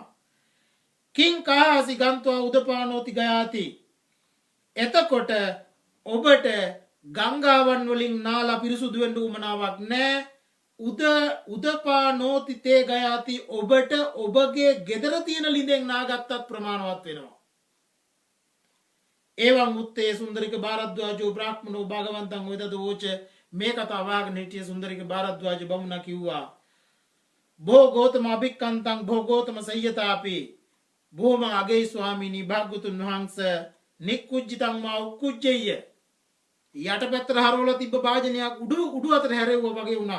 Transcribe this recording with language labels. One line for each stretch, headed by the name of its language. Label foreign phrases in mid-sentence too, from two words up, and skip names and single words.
Pali: කිං කාහසි ගන්ත්වා උදපානෝති ගයාති.
Sinhala: එතකොට ඔබට ගංගාවන් වලින් නාලා පිරිසුදු වෙන්න උවමනාවක් නැහැ.
Pali: උදපානෝති තේ ගයාති.
Sinhala: ඔබට ඔබගේ ගෙදර තියෙන ළිඳෙන් නාගත්තත් ප්‍රමාණවත් වෙනවා.
Pali: එවං උත්තේ සුන්දරික භාරද්වාජෝ බ්‍රාහ්මණෝ භගවන්තං වේදද වෝච.
Sinhala: මේ කතාව වාගෙන හිටිය සුන්දරික භාරද්වාජ බමුණා කිව්වා
Pali: බෝ ගෝතම අභික්කන්තං බෝ ගෝතම සය්‍යතාපි.
Sinhala: බොහොම අගේ ස්වාමීනි භාග්‍යතුන් වහන්සේ
Pali: නික්කුජ්ජිතං මා උක්කුජ්ජය.
Sinhala: යටපැත්තට හරවලා තිබ්බ භාජනයක් උඩු අතට හැරෙව්වා වගේ වුණා.